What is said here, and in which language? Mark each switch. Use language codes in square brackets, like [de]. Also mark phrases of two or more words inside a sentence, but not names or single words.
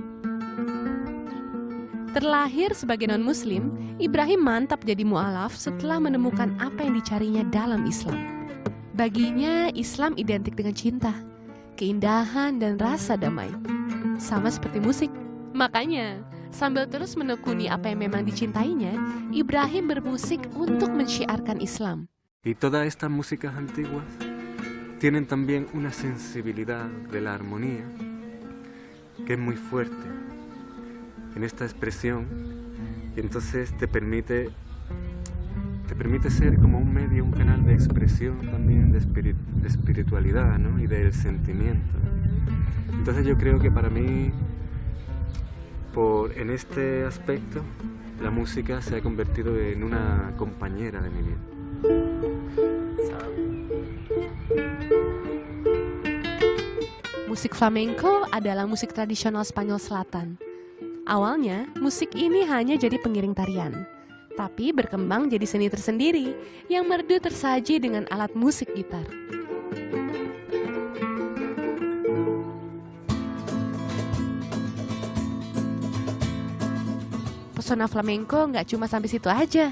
[id] Terlahir sebagai non-muslim, Ibrahim mantap jadi mu'alaf setelah menemukan apa yang dicarinya dalam Islam. Baginya, Islam identik dengan cinta, keindahan, dan rasa damai. Sama seperti musik. Makanya, sambil terus menekuni apa yang memang dicintainya, Ibrahim bermusik untuk mensyiarkan Islam. [es] Y todas estas músicas antiguas tienen también una sensibilidad de la armonía que es muy fuerte en esta expresión y entonces te permite ser como un medio, un canal de expresión también de espiritualidad, ¿no? Y del sentimiento. Entonces yo creo que para mí, en este aspecto, la música se ha convertido en una compañera de mi vida. [id] Musik flamenco adalah musik tradisional Spanyol Selatan. Awalnya, musik ini hanya jadi pengiring tarian, tapi berkembang jadi seni tersendiri yang merdu tersaji dengan alat musik gitar. Pesona flamenco nggak cuma sampai situ aja.